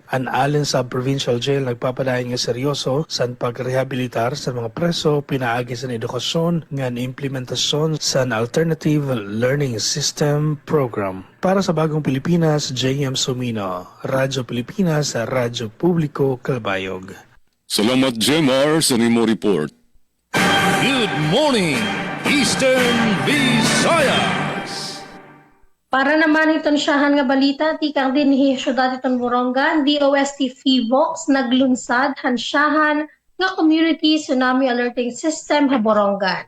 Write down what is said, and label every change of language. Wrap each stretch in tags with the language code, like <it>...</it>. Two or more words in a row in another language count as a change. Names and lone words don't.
<war>Ang Alin Sub-Provincial Jail nagpapadayon nga seryoso sa pagrehabilitar sa mga preso pinaagi sa edukasyon ngan implementasyon sa Alternative Learning System Program. Para sa Bagong Pilipinas, J.M. Sumino, Radyo Pilipinas, Radyo Publiko, Calbayog. Salamat, Jemar, sa nimo report.</war> <en>Good morning, Eastern Visayas.</en> <war>Para naman iton siyahan nga balita, tikang din hi syudad iton Borongan, DOST FIVOX naglunsad hansyahan nga Community Tsunami Alerting System ha Borongan.</war>